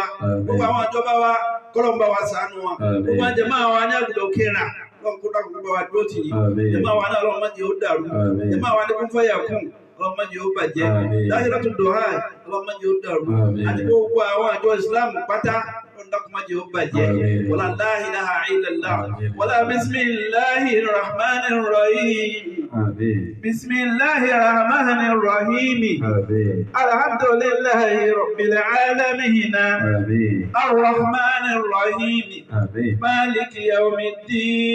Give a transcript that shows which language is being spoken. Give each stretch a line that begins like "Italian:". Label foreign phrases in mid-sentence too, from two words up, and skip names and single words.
Yoruba: Gbogbo àwọn ìjọba wa kọ́lọ́n bá wa ṣàánú wa. Gbogbo àwọn jàmáà wa ní àgùdà òkèèrà. Ọlọ́run kó dákun kó bá wa dúró tì yín. Àmín. Jàmáà wa náà Ọlọ́run má jẹ́ ó dàrú. Àmín. Jàmáà wa ní kún fẹ́yà kún. Ọlọ́run má jẹ́ ó bàjẹ́. Àmín. Dáhìrátù dùhà Ọlọ́run má jẹ́ ó dàrú. Àmín. Àti gbogbo àwọn àjọ Ìsìlámù pátá Ọlọ́run dákun má jẹ́ ó bàjẹ́. Àmín.
Arabic: ولا إله إلا الله.
Yoruba: Àmín.
Arabic: ولا بسم الله الرحمن الرحيم.
Yoruba: Àmín.
Arabic: بسم الله الرحمن الرحيم.
Yoruba: Àmín.
Arabic: الحمد لله رب العالمين.
Yoruba: Àmín.
Arabic: الرحمن الرحيم.
Yoruba: Àmín.
Arabic: مالك يوم الدين.